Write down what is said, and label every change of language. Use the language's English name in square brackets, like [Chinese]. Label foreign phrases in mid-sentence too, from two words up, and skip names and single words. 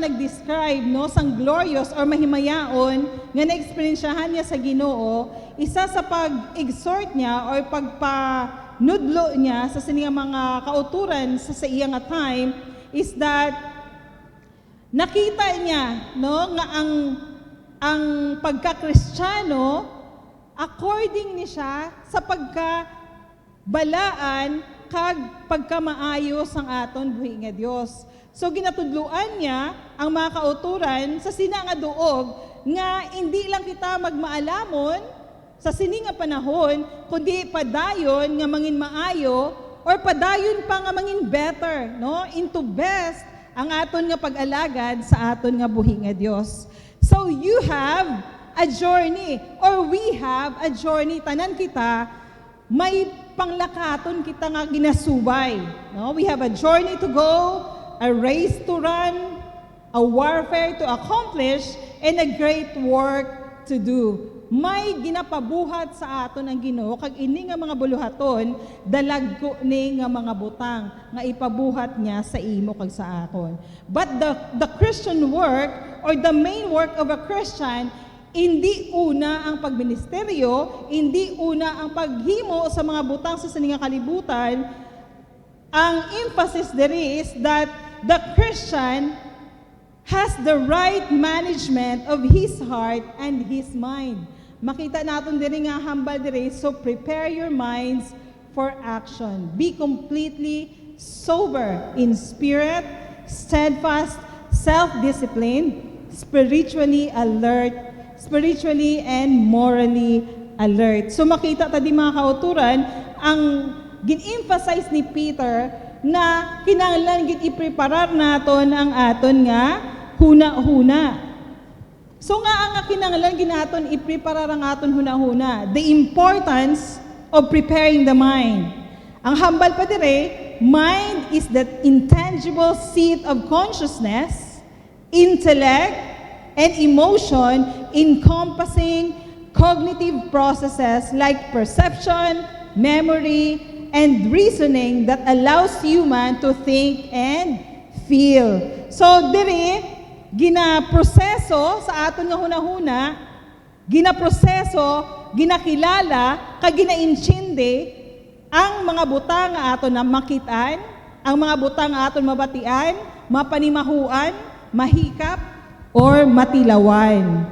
[Hiligaynon] nag-describe, no, sang glorious or mahimayaon nga na-experiensyahan niya sa Ginoo, isa sa pag-exhort niya or pagpanudlo niya sa sininga mga kauturan sa iya nga [English] time is that [Hiligaynon] nakita niya, no, nga ang pagka-Kristiyano according ni siya sa pagkabalaan kag pagkamaayo sang aton buhi nga Dios. So ginatudluan niya ang mga kauturan sa sina nga duog nga hindi lang kita magmaalamon sa sini nga panahon, kundi padayon nga mangin maayo or padayon pa nga mangin better, no? Into best ang aton nga pag-alagad sa aton nga buhi nga Dios. [English] So you have a journey or we have a journey, [Hiligaynon] tanan kita may panglakaton kita nga ginasubay, no? [English] We have a journey to go, a race to run, a warfare to accomplish, and a great work to do. [Hiligaynon] May ginapabuhat sa aton ang Ginoo kag ini nga mga buluhaton dalagko ni nga mga butang nga ipabuhat niya sa imo kag sa akon. [English] But the Christian work or the main work of a Christian, [Hiligaynon] hindi una ang pagministeryo, hindi una ang paghimo sa mga butang sa sininga kalibutan. [English] Ang emphasis there is that the Christian has the right management of his heart and his mind. [Hiligaynon] Makita natin din nga hambal dire, [English] so prepare your minds for action. Be completely sober in spirit, steadfast, self-disciplined, spiritually alert, spiritually and morally alert. [Hiligaynon] So makita ta di mga kauturan, ang gin-emphasize ni Peter na kinahanglan gid i-preparar naton ang aton nga huna-huna. So nga ang kinahanglan ginaton i-preparar ang aton huna-huna, [English] the importance of preparing the mind. [Hiligaynon] Ang hambal pa dire, [English] mind is the intangible seat of consciousness, intellect, and emotion encompassing cognitive processes like perception, memory, and reasoning that allows human to think and feel. [Hiligaynon] So dire ginaproseso sa aton nga hunahuna, ginaproseso, ginakilala, kag ginainsyende ang mga butang nga aton na makitaan, ang mga butang nga aton mabatian, mapanimahuan, mahikap, or matilawan.